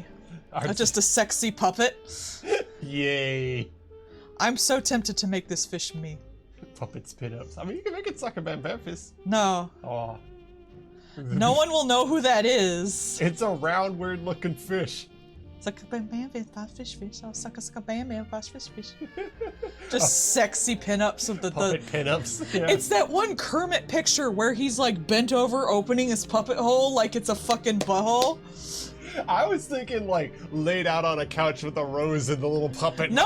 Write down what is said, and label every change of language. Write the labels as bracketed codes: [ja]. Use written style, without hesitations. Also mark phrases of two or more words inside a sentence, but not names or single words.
[en] Not just a sexy puppet. Yay. I'm so tempted to make this fish me. Puppet pinups. I mean, you can make it Sucker Bam Memphis. No. Aw. No one will know who that is. It's a round, weird-looking fish. Sucker bam bam fish. Oh, sucker bam bam fish. Just sexy pinups of the Puppet pinups. Yeah. It's that one Kermit picture where he's like bent over opening his puppet hole like it's a fucking butthole. I was thinking like laid out on a couch with a rose and the little puppet. No,